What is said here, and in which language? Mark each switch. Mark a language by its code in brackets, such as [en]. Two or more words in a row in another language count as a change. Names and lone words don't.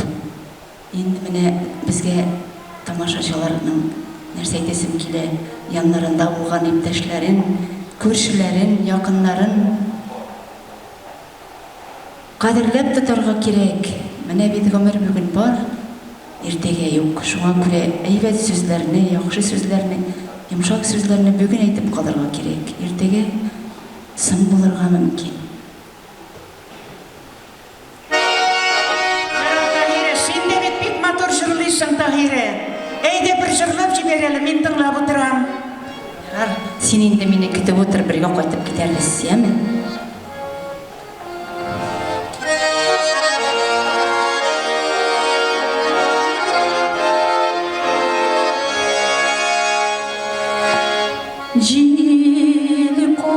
[tt] Инде менә безгә тамашачыларның нәрсә әйтәсем килә, яннарында булган иптәшләрен, күршеләрен, якыннарын кадерләп тотарга кирәк. Менә бит гомер бүген бар, иртәгә юк. Шуңа күрә әйбәт сүзләрне, яхшы сүзләрне, йомшак сүзләрне бүген әйтеп калырга кирәк. Иртәгә соң булырга мөмкин. [kk] Тахире, әйде бір жырлап жіберелі, мен тыңлап отырам. Сен енді мені күтіп отыр, бірге қайтып кетербіз, яме? Жел